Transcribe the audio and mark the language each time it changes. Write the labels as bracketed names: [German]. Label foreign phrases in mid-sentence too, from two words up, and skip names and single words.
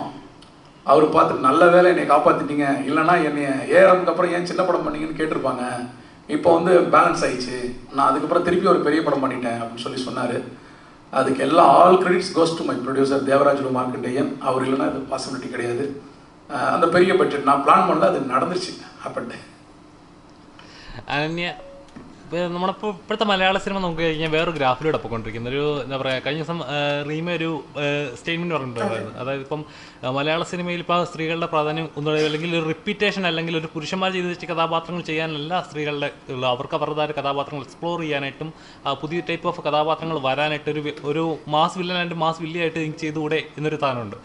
[Tamil] அவர் பார்த்துட்டு நல்ல வேலை என்னை காப்பாற்றிட்டீங்க, இல்லைனா என்னை ஏஆர்எம்க்கு அப்புறம் ஏன் சின்ன படம் பண்ணீங்கன்னு கேட்டிருப்பாங்க, இப்போ வந்து பேலன்ஸ் ஆயிடுச்சு, நான் அதுக்கப்புறம் திருப்பி ஒரு பெரிய படம் பண்ணிட்டேன் அப்படின்னு சொல்லி சொன்னார். அதுக்கு [English] all credits goes to my producer [Tamil] தேவராஜுலு மார்க்கண்டேயன். அவர் இல்லைன்னா அது பாசிபிலிட்டி கிடையாது. அந்த பெரிய பட்ஜெட் நான் பிளான் பண்ணல, அது நடந்துச்சு அப்பட்டு. [Malayalam] അനന്യ നമ്മളിപ്പോൾ ഇപ്പോഴത്തെ മലയാള സിനിമ നമുക്ക് കഴിഞ്ഞാൽ വേറൊരു ഗ്രാഫിലൂടെ പോയിക്കൊണ്ടിരിക്കുന്ന ഒരു എന്താ പറയുക, കഴിഞ്ഞ ദിവസം റീമ ഒരു സ്റ്റേറ്റ്മെൻറ്റ് പറഞ്ഞിട്ടുണ്ടായിരുന്നു. അതായത് ഇപ്പം മലയാള സിനിമയിൽ ഇപ്പോൾ സ്ത്രീകളുടെ പ്രാധാന്യം ഒന്നും, അല്ലെങ്കിൽ ഒരു റിപ്പീറ്റേഷൻ, അല്ലെങ്കിൽ ഒരു പുരുഷന്മാർ ചെയ്ത് വെച്ച കഥാപാത്രങ്ങൾ ചെയ്യാനല്ല സ്ത്രീകളുടെ ഉള്ള, അവർക്ക് അവരുടേതായ കഥാപാത്രങ്ങൾ എക്സ്പ്ലോർ ചെയ്യാനായിട്ടും പുതിയ [English] type of [Malayalam] കഥാപാത്രങ്ങൾ വരാനായിട്ട് ഒരു മാസ് വില്ലനായിട്ട് മാസ് വില്ലിയായിട്ട് ചെയ്തുകൂടെ എന്നൊരു സാധനമുണ്ട്.